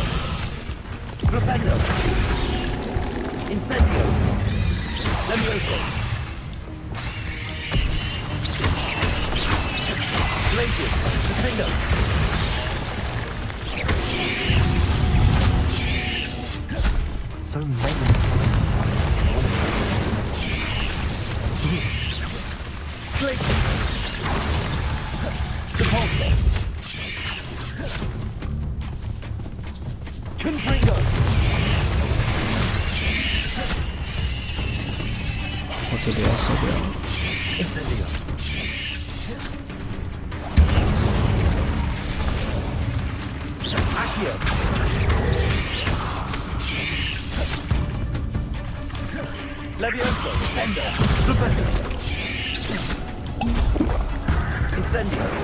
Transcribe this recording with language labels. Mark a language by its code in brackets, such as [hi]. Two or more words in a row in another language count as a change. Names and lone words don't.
[la] Propendo. Incendio. Levioso. Glacius. Defendo. [en] So many. [la] Glacius. Repulsor. Confringo. [zh] 我这里要受不了了。 [la] Incendio. Accio. Levioso. Descendo. Flipendo. Incendio.